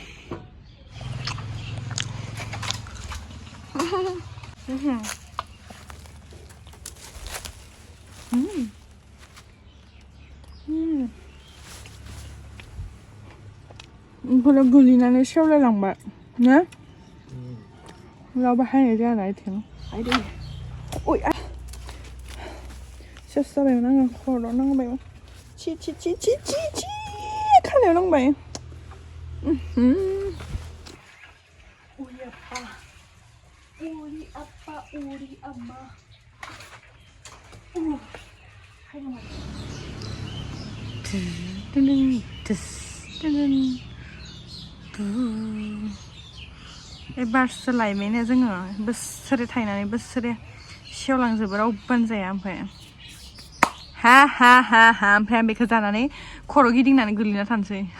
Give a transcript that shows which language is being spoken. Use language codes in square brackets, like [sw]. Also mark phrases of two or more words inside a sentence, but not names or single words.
[brx] बेफोरो गोलैनानै सेवलायलांबाय ना रावबो हायनाय जाया ना आथिं ओइ सेस जाबायमोन आङो खर'आव नांबायमोन छि छि छि छि छि छि खानायाव नांबाय उरि आप्पा उरि आम्मा एबारसो लायबायनो जोङो बोसोरे थायनानै बोसोरे सेवलांजोबो रावबोआनो जाया ओमफ्राय हा हा हा हा ओमफ्राय आं बेखौ जानानै खर' गिदिंनानै गोलैना थानोसै